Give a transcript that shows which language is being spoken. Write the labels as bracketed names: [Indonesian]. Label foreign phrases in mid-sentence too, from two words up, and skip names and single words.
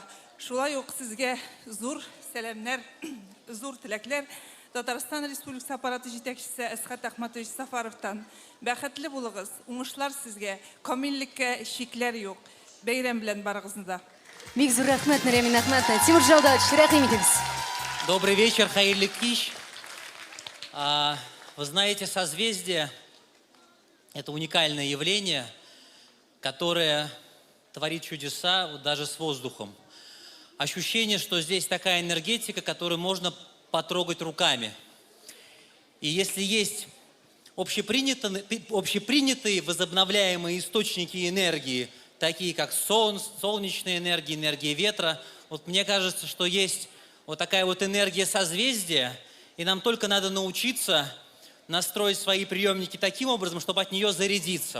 [Tatar] Шулай ук сезгә зур сәламнәр, зур теләкләр Татарстан Республикасы аппараты җитәкчесе Әсхат Әхмәтович Сафаровтан. Бәхетле булыгыз, уңышлар сезгә, камиллеккә шикләр юк. Бәйрәм белән барыгызны да. Бик зур рәхмәт, Нурия Минахматовна. Тимур Джаудатович, рәхим итегез. [Russian] Добрый вечер, [Tatar] хайырлы кич. [Russian] Вы знаете, созвездие – это уникальное явление, которое творит чудеса вот даже с воздухом. Ощущение, что здесь такая энергетика, которую можно потрогать руками. И если есть общепринятые возобновляемые источники энергии, такие как солнечная энергия, энергия ветра, вот мне кажется, что есть вот такая вот энергия созвездия, и нам только надо научиться настроить свои приемники таким образом, чтобы от нее зарядиться.